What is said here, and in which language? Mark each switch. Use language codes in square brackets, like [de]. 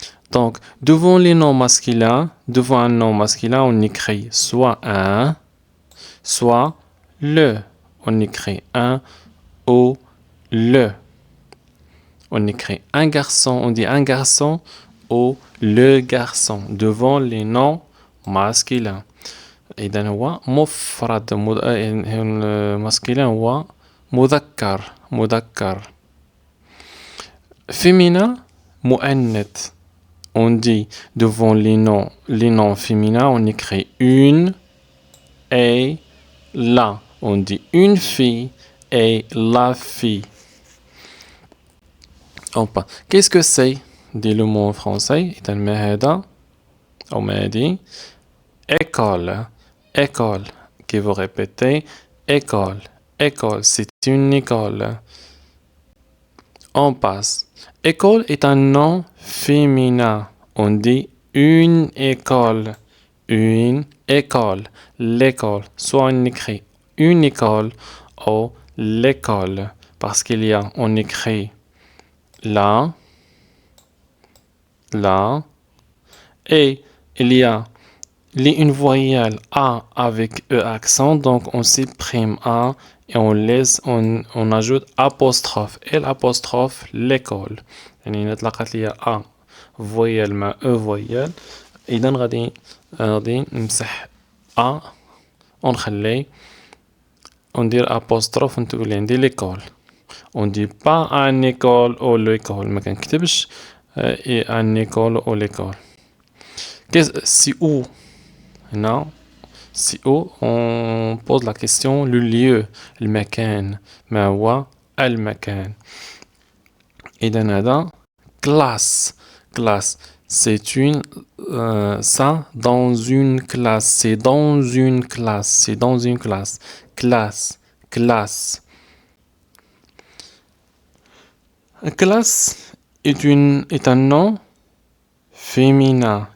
[fr] Donc, devant les noms masculins, devant un nom masculin, on écrit soit un, soit le. On écrit un ou le. On écrit un garçon, on dit un garçon ou le garçon devant les noms masculins. [ar] إذا هو مفرد الماسكولين هو مذكر. [fr] Féminin, [ar] مؤنث. [fr] On dit devant les noms féminins, on écrit une et la. On dit une fille et la fille. Qu'est-ce que c'est? Dit le mot en français. [ar] إذا ما هذا أو ما هذه école. [fr] École. Qui vous répétez école. École, c'est une école. On passe. École est un nom féminin. On dit une école. Une école. L'école. Soit on écrit une école ou l'école. Parce qu'il y a, on écrit là, et il y a une voyelle A avec E accent, donc on supprime A et on ajoute apostrophe, et l'apostrophe l'école. [ar] يعني نتلقى لي A voyelle مع E voyelle. إذا غادي نمسح A ونخلي وندير apostrophe ونتقول عندي l'école. [fr] On dit pas un école ou l'école. [ar] ما كنكتبش [fr] un école ou l'école. C'est où? Non. C'est où? On pose la question le lieu. [ar] المكان. ما هو المكان. إذن هذا classe. [fr] Classe. C'est une ça dans une classe. C'est dans une classe. C'est dans une classe. Classe. Classe est un nom féminin.